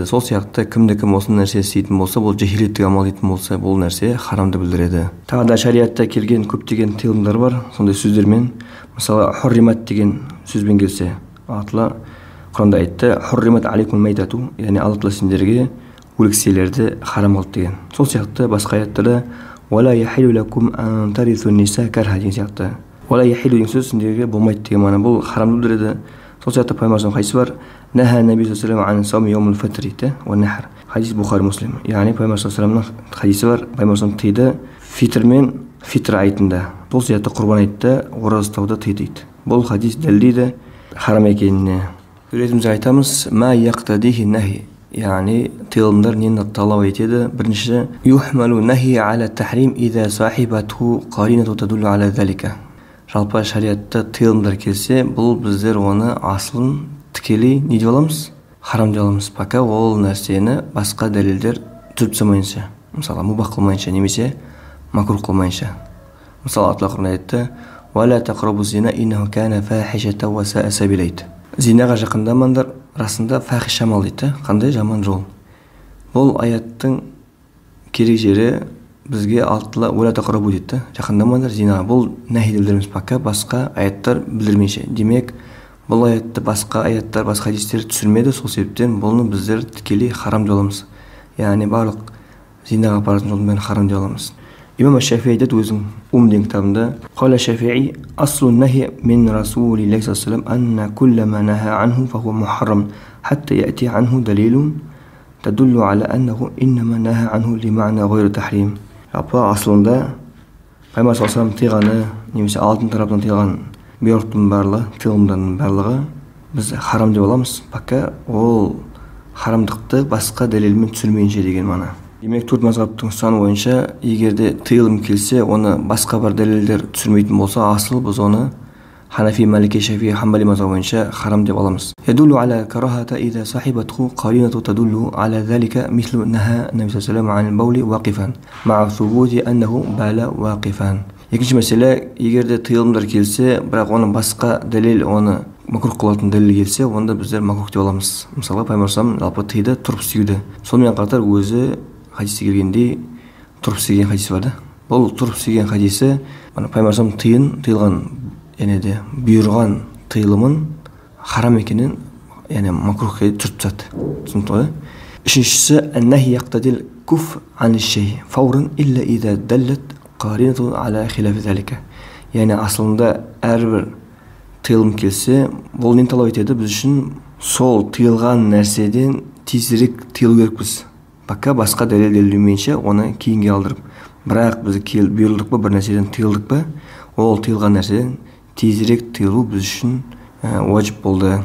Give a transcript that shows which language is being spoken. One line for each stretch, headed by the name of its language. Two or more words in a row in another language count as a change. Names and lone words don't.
Kazakh: Сол сияқты кімде-кім осындай нәрсе істейтін болса, бұл жахилеттік амал дейтін болса, бұл нәрсе харамды білдіреді. Тағы да шариғатта келген көптеген тыйылымдар бар, сондай сөздермен. Мысалы, хурримат деген сөзбен келсе, Алла Құранда айтты,
Arabic: حرمت عليكم الميتة,
Kazakh: яғни Алла сендерге өлікселерді харам қылды деген. Сол сияқты басқа аяттарда
Arabic: ولا يحل لكم أن ترثوا النساء كرها
Kazakh: деген сияқты.
Arabic: ولا يحل
Kazakh: деген сөз сендерге болмайды деген мағына, бұл харамды білдіреді. Сол сияқты пайғамбарымыздың хадисі бар,
Arabic: نهى النبي صلى الله عليه وسلم عن صوم يوم الفطر والنحر.
Kazakh: Хадис Бухари Муслим. Яғни пайғамбар
Arabic: صلى الله عليه وسلم
Kazakh: хадисі бар, пайғамбарымыз тыйды фитр мен фитр айтында. Сол сияқты құрбан айтты ораза ұстауды тыйды. Бұл хадис дәлелдейді харам екеніне. Сөретімізде айтамыз,
Arabic: ما يقتضيه النهي.
Kazakh: Яғни тыйылымдар нені талап етеді?
Arabic: Бірінші, يحمل النهي على التحريم إذا صاحبته قرينة تدل على ذلك.
Kazakh: Жалпы шариатта тыйылымдар келсе, бұл біздер оны асылын тікелей не деп аламыз? Харам деп аламыз. Пока ол нәрсені басқа дәлелдер түріп тастамайынша, мысалы мубах қылмайынша немесе макрух қылмайынша. Мысалы Алла Құранда айтты,
Arabic: ولا تقربوا الزنا إنه كان فاحشة وساء سبيلا.
Kazakh: Зинаға жақындамаңдар, расында фахиш амал дейді, қандай жаман жол. Бұл аяттың керек жері бізге алтыла
Arabic: ولا تقربوا
Kazakh: дейді, жақындамаңдар зинаға. Бұл нәхи деп білдіреміз, пока басқа аяттар білдірмейінше. Демек, бұл аятты басқа аяттар, басқа хадистер түсірмеді, сол себептен бұны біздер тікелей харам деп аламыз. Яғни барлық зинаға апаратын жолдың бәрін харам деп аламыз. Имам Шафии айтады өзінің деген кітабында,
Arabic: قال الشافعي أصل النهي من رسول الله صلى الله عليه وسلم أن كل ما نهى عنه فهو محرم حتى يأتي عنه دليل يدل على أنه إنما نهى عنه لمعنى غير التحريم.
Kazakh: Апа асылында пайғамбар
Arabic: صلى الله عليه وسلم
Kazakh: тыйғаны, немесе алтын тарапынан тыйған бұйрықтың барлығы, тыйылымдардың барлығы біз харам деп аламыз, пока ол харамдықты басқа дәлелмен түсірмейінше деген мағына. Демек, төрт мазхабтың ұстанымы бойынша, егерде тыйылым келсе, оны басқа бір дәлелдер түсірмейтін болса, асыл біз оны Ханафи, Малики, Шафии, Хамбали мазхабы бойынша харам деп аламыз.
Arabic: يدل على الكراهة إذا صاحبته قرينة تدل على ذلك مثل نهي النبي صلى الله عليه وسلم عن البول واقفا مع ثبوت أنه بال واقفا.
Kazakh: Екінші мәселе, егерде тыйылымдар келсе, бірақ оны басқа дәлел, оны макрух қылатын дәлел келсе, онда біздер макрух деп аламыз. Мысалы, пайғамбар жалпы тыйды тұрып сүюді. Сонымен қатар өзі хадисте келгендей тұрып сүген хадис бар да. Бұл тұрып сүген хадисі пайғамбар тыйылған, яғни де бұйырған тыйылымын харам екенін, яғни макрухқа түсіріп тастады. Түсінікті ғой? Үшіншісі,
Arabic: النهي يقتضي الكف عن الشيء فورا إلا إذا دلت قرينة على خلاف ذلك.
Kazakh: Яғни асылында әрбір тыйылым келсе, бұл нені талап етеді? Біз үшін сол тыйылған нәрседен тезірек тыйылу керекпіз. Пока басқа дәлел дәлелдемейінше оны кейінге алдырып. Бірақ біз бұйырылдық па, бір нәрседен тыйылдық па, ол тыйылған нәрседен тезірек тыйылу біз үшін уажib болды.